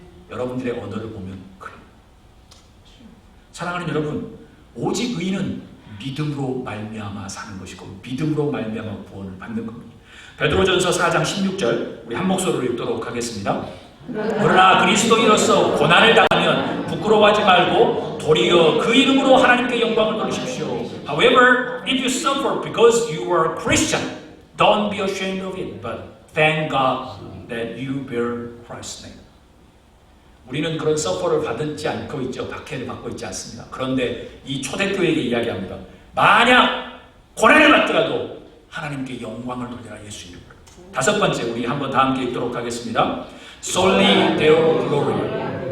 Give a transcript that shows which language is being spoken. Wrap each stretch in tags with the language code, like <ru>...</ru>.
<ko>여러분들의 언어를 보면 그래요. 사랑하는 여러분, 오직 의인은 믿음으로 말미암아 사는 것이고 믿음으로 말미암아 구원을 받는 겁니다. 베드로전서 4장 16절 우리 한 목소리로 읽도록 하겠습니다. 그러나 그리스도인으로서 고난을 당하면 부끄러워하지 말고 도리어 그 이름으로 하나님께 영광을 돌리십시오.</ko> <en>However, if you suffer because you are Christian, don't be ashamed of it, but thank God that you bear Christ's name.</en> <ko>우리는 그런 서퍼를 받지 않고 있죠. 박해를 받고 있지 않습니다. 그런데 이 초대교회에게 이야기합니다. 만약 고난을 받더라도 하나님께 영광을 돌려라 예수 이름으로. 다섯 번째 우리 한번 다 함께 읽도록 하겠습니다.</ko> <la>Solely Deo Gloria.</la>